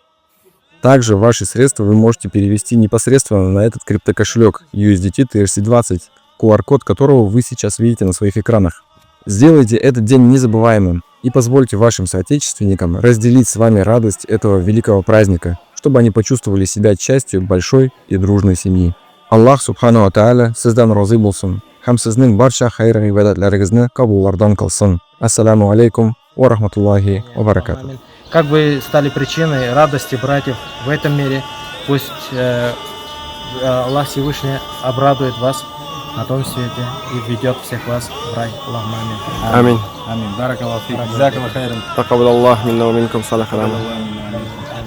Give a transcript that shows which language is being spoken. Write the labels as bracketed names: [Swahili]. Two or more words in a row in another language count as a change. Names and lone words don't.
[Russian] Также ваши средства вы можете перевести непосредственно на этот криптокошелек USDT TRC20, QR-код которого вы сейчас видите на своих экранах. Сделайте этот день незабываемым и позвольте вашим соотечественникам разделить с вами радость этого великого праздника, чтобы они почувствовали себя частью большой и дружной семьи. [Uzbek] Аллах [Arabic] سبحانه وتعالى [Uzbek] sizdan rozi bo'lsin. Ham sizning barcha xayr ibodatlaringizni qabullardan qilsin. [Arabic] السلام عليكم ورحمة الله وبركاته. [Russian] Как вы стали причиной радости братьев в этом мире, пусть Аллах Всевышний обрадует вас на том свете и введет всех вас в рай. [Arabic] الله آمين. آمين. آمين. بارك الله فيك. جزاك الله خيرا. تقبل الله منا ومنكم صالح الأعمال. Амин.